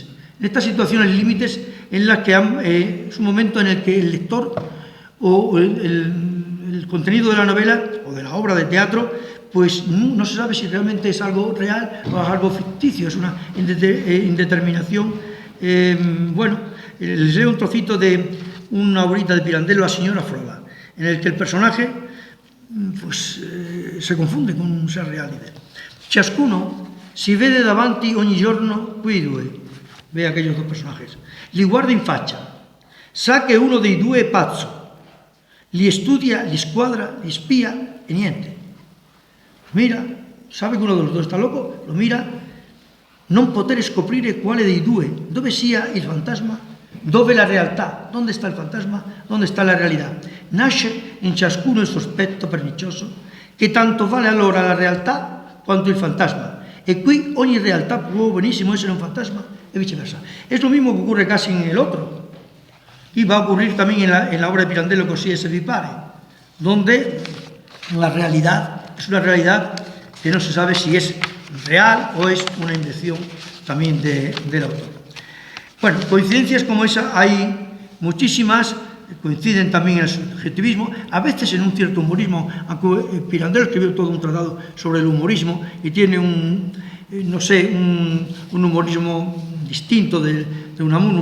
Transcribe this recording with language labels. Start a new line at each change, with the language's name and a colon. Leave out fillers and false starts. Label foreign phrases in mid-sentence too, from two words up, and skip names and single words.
Spanish: En estas situaciones límites en las que es un momento en el que el lector o el contenido de la novela o de la obra de teatro pues no se sabe si realmente es algo real o es algo ficticio, es una indeterminación. Bueno, les leo un trocito de una obrita de Pirandello, La señora Froda, en el que el personaje pues, se confunde con un ser real.
Italian: Ciascuno si vede davanti ogni giorno quei due,
Spanish: ve aquellos dos personajes,
Italian: li guarda in faccia, sa che uno dei due è pazzo, li studia, li squadra, li spia e niente.
Spanish: Mira, sabe che uno de los dos está loco, lo mira,
Italian: non poter scoprire quale dei due, dove sia il fantasma, dove la realtà, dove sta il fantasma, dove sta la realtà. Nasce in ciascuno il sospetto pernicioso che tanto vale allora la realtà quanto il fantasma. E qui ogni realtà può benissimo essere un fantasma e viceversa.
Spanish: Es lo mismo que ocurre casi en el otro. Y va a ocurrir también en la obra de Pirandello Così e se vi pare, donde la realidad es una realidad que no se sabe si es real o es una invención también del autor. Bueno, coincidencias como esa hay muchísimas, coinciden también en el subjetivismo, a veces en un cierto humorismo, aunque Pirandello escribió todo un tratado sobre el humorismo y tiene un humorismo distinto de Unamuno.